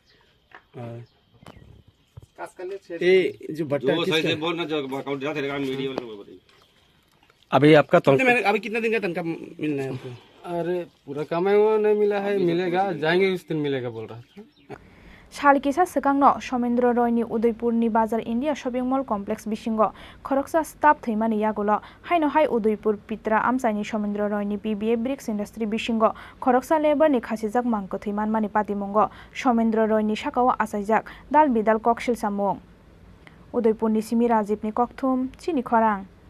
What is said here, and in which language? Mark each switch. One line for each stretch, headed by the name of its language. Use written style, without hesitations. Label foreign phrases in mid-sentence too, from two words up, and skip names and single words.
Hindi: ये जो भट्टा अभी आपका अभी कितना दिन का तनख्वाह मिलना है आपको? अरे पूरा कमाई हुआ नहीं मिला है, मिलेगा, जाएंगे उस दिन मिलेगा बोल रहा था।
Kok Borok: Shalkisa Sekangno Somendra Roy ni Udaipur ni Bazar India Shopping Mall Complex bisingo khoroksa staff thimani yagulo haino hai Udaipur Pitra amsai ni Somendra Roy ni PBF Bricks Industry bisingo khoroksa labor ni khasijak mangko thiman mani patimongo Somendra Roy ni sakao asaijak dal bidal koksil samung Udaipur ni Simi Rajib ni kokthum Chini Khorang